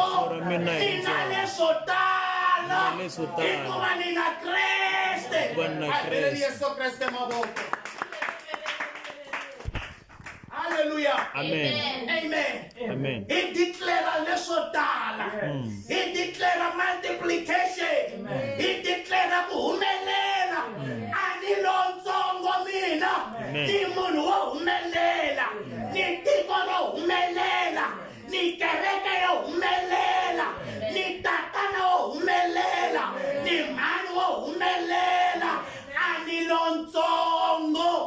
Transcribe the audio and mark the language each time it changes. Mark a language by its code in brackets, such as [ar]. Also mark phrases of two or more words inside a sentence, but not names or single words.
[ts] Rifuwo ra mina hi Nina ntsongo. leswo tala. Nina leswo tala. Hikuva ni na Kreste. Hikuva ni na A heleni Kreste. Yesu Kreste mavoko. Haleluya. Amen. Amen. Amen. [en] He declared [ts] leswo tala. [en] He declared multiplication. He declared [ts] ku humelela. Ani lontsongo mina. Amen. Ni munhu wo humelela. Ni tiko ro humelela. Ni kereke yo humelela. Ni tatana wo humelela. Ni mhani wo humelela. Ani lontsongo.